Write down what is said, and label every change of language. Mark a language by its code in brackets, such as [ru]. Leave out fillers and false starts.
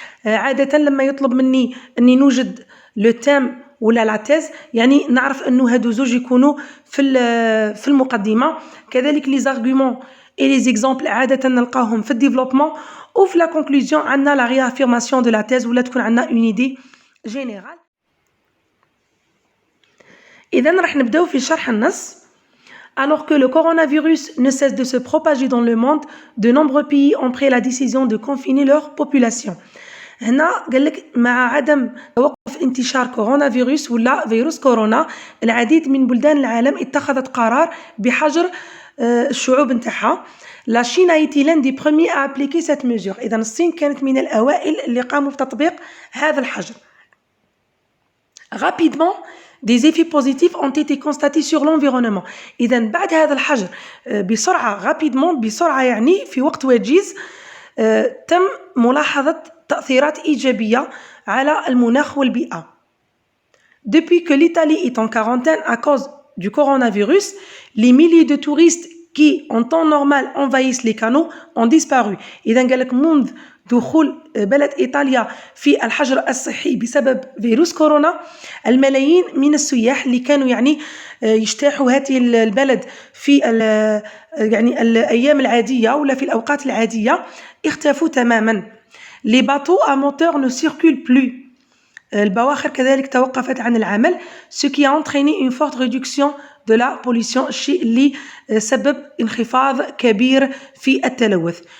[ar] عاده لما يطلب مني اني نوجد لو تيم ولا لا تيز، يعني نعرف انه هادو زوج يكونوا في المقدمه. كذلك لي زارغيومون اي لي زيكزامبل عاده نلقاوهم في الديفلوبمون، وفي لا كونكلوزيون عندنا لا ريافيرماسيون دو لا تيز ولا تكون عندنا اون ايدي جينيرال. اذا راح نبداو في شرح النص. [fr] Alors que le coronavirus ne cesse de se propager dans le monde, de nombreux pays ont pris la décision de confiner leur population. [ar] هنا قال لك مع عدم توقف انتشار كورونا فيروس ولا فيروس كورونا، العديد من بلدان العالم اتخذت قرار بحجر الشعوب نتاعها. [fr] La Chine a été l'un des premiers à appliquer cette mesure. [ar] إذا الصين كانت من الأوائل اللي قاموا بتطبيق هذا الحجر. [fr] Rapidement, des effets positifs ont été constatés sur l'environnement. [ar] إذا بعد هذا الحجر بسرعة rapidement بسرعة يعني في وقت وجيز تم ملاحظة تأثيرات إيجابية على المناخ والبيئة. [fr] Depuis que l'Italie est en quarantaine à cause du coronavirus, les milliers de touristes qui en temps normal envahissent les canaux ont disparu. [ar] إذا قال لك منذ دخول بلد إيطاليا في الحجر الصحي بسبب فيروس كورونا، الملايين من السياح اللي كانوا يعني يجتاحوا هذه البلد في يعني الأيام العادية ولا في الأوقات العادية اختفوا تماما. [fr] Les bateaux à moteur ne circulent plus. [ar] البواخر كذلك توقفت عن العمل، [fr] ce qui a entraîné une forte réduction de la pollution، [ar] الشيء اللي سبب انخفاض كبير في التلوث.